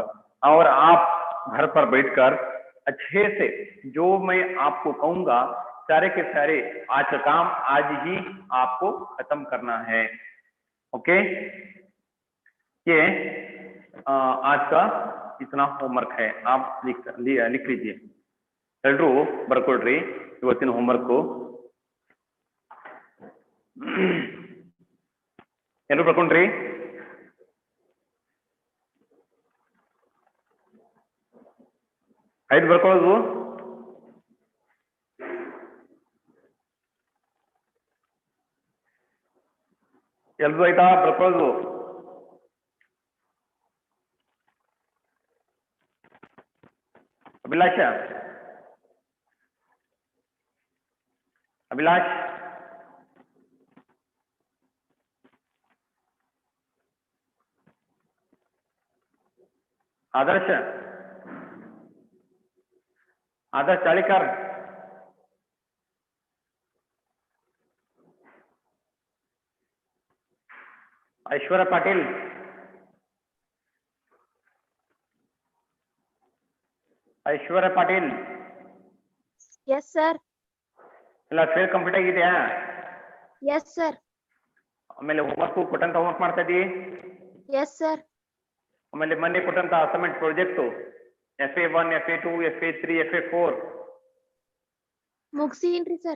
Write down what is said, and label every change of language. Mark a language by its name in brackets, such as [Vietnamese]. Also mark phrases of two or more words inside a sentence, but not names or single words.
[Hindi] और आप घर पर बैठकर अच्छे से जो मैं आपको कहूंगा सारे के सारे आज का काम आज ही आपको खत्म करना है। ओके, ये आज का इतना होमवर्क है। आप लिख लीजिए। [Kannada] एल्रू ಬರ್ಕೊಳ್ರಿ ಇವತ್ತಿನ ಹೋಮ್ವರ್ಕ್। ಎಲ್ಲರೂ ಬರ್ಕೊಂಡ್ರಿ? ಐದು ಬರ್ಕೊಳ್ಳೋದು. ಎಲ್ರು ಆಯ್ತಾ ಬರ್ಕೊಳ್ಳೋದು? ಅಭಿಲಾಷ, ಅಭಿಲಾಷ್, आदर्श, आदर्श चाळीकर, ऐश्वर्या पाटील, ऐश्वर्या पाटील. [English] Yes, sir. [Kannada] ಎಲ್ಲ [English] fair complete [Kannada] ಆಗಿದೆಯಾ? [English] Yes, sir. [Kannada] ಆಮೇಲೆ ಹೋಮ್ವರ್ಕ್ ಕೊಟ್ಟಂತ ಹೋಮ್ವರ್ಕ್ ಮಾಡ್ತಾ ಇದೀವಿ? [English] Yes, sir. [Kannada] ಆಮೇಲೆ ಮೊನ್ನೆ ಕೊಟ್ಟಂತ [English] assignment project [Kannada] FA1, FA2, FA3, FA4 ಮುಗಿಸಿನ್ರಿ ಸರ್.